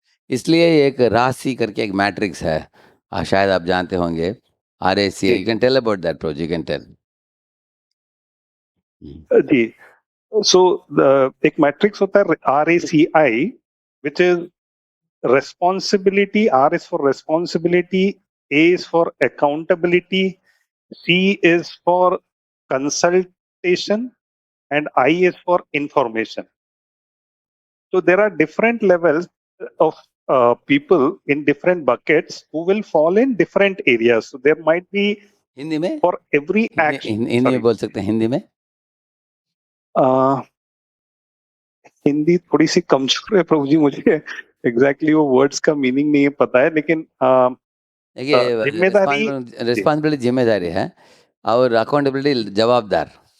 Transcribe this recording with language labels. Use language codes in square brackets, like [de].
[hi] इसलिए एक राशि करके एक मैट्रिक्स है, शायद आप जानते होंगे, RAC। [en] You can tell about that project, you can tell. [hi] जी, सो एक मैट्रिक्स होता है RACI, [en] Which is responsibility. R is for responsibility, A is for accountability, C is for consultation, and I is for information. So there are different levels of people in different buckets who will fall in different areas. So there might be [hi] Hindi में, [en] for every action. [hi] Hindi में बोल सकते हैं, हिंदी में। हिंदी थोड़ी सी कमजोर है प्रभु जी, मुझे एग्जैक्टली वो वर्ड्स का मीनिंग नहीं पता है, लेकिन देखिए, जिम्मेदारी, रिस्पॉन्सिबिलिटी जिम्मेदारी है और अकाउंटेबिलिटी जवाबदार।